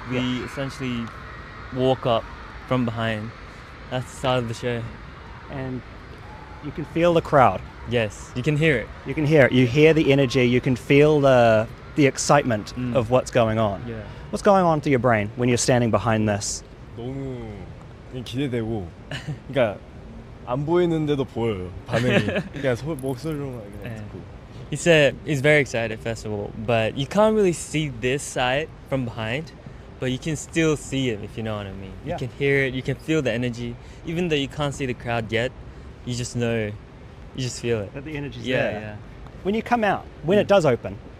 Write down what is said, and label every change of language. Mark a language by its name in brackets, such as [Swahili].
[English] We essentially walk up from behind. That's the start of the show. And you can feel the crowd. Yes, you can hear it. You can hear it. You hear the energy. You can feel the excitement of what's going on. Yeah. What's going on through your brain when you're standing behind this? [Korean] 너무 기대되고. 그러니까 안 보이는데도 보여요 반응이. 그냥 목소리로만 그냥 듣고. [English] He said he's very excited, first of all, but you can't really see this side from behind, but you can still see it, if you know what I mean. Yeah. You can hear it, you can feel the energy. Even though you can't see the crowd yet, you just know, you just feel it. That the energy's Yeah, there. When you come out, when it does open,